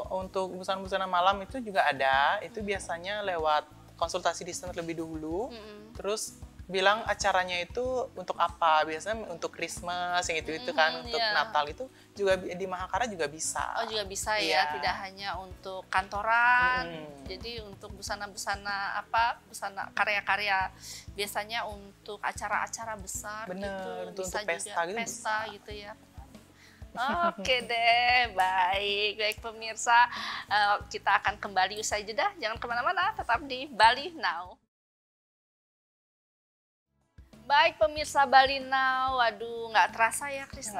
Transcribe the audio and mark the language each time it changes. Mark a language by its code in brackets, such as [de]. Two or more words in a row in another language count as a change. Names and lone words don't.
[id] Untuk busana-busana malam itu juga ada. Itu biasanya lewat konsultasi desainer lebih dahulu. Terus bilang acaranya itu untuk apa. Biasanya untuk Christmas, yang itu kan. Untuk Natal itu juga di Mahakara juga bisa. Oh, juga bisa Iya. ya, tidak hanya untuk kantoran. Jadi untuk busana-busana busana karya-karya biasanya untuk acara-acara besar. Bener, gitu. untuk Bisa pesta juga gitu pesta gitu ya. Oke deh, baik pemirsa, kita akan kembali usai jeda. Jangan kemana-mana, tetap di Bali Now. Baik pemirsa Bali Now, waduh nggak terasa ya Krisna.